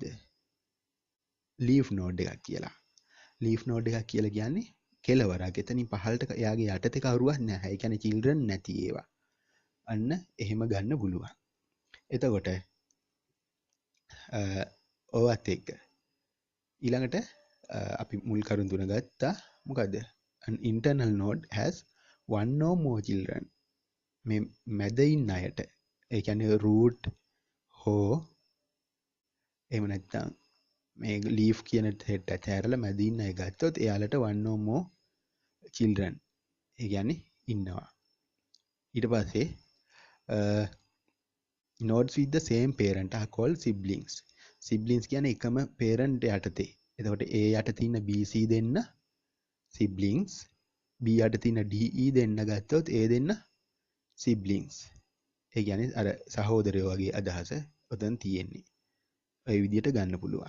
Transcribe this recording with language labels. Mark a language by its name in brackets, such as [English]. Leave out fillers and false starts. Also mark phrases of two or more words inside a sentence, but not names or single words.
[English] leaf node [Sinhala] එකක් කියලා. [English] leaf node [Sinhala] එකක් කියලා කියන්නේ කෙලවරක්. එතනින් පහළට එයාගේ යටතේ කවුරුවත් නැහැ. ඒ කියන්නේ children නැති ඒවා. අන්න එහෙම ගන්න පුළුවන්. එතකොට ඔවත් එක්ක ඊළඟට අපි මුල් කරුණු තුන ගත්තා. මොකද්ද? [English] an internal node has one or more children. [Sinhala] මේ මැද ඉන්න අයට ඒ කියන්නේ root හෝ එහෙම නැත්නම් මේ leaf කියන set එක ඇරලා මැද ඉන්න අය ගත්තොත් එයාලට [English] one or more children [Sinhala] ඒ කියන්නේ ඉන්නවා. ඊට පස්සේ [English] nodes with the same parent are called siblings. [Sinhala] siblings කියන්නේ එකම parent යටතේ. එතකොට A යටතේ ඉන්න BC දෙන්න siblings, B යටතේ ඉන්න DE දෙන්න ගත්තොත් A දෙන්න siblings. ඒ කියන්නේ අර සහෝදරයෝ වගේ අදහස ඔතන තියෙන්නේ. ඔය විදිහට ගන්න පුළුවන්.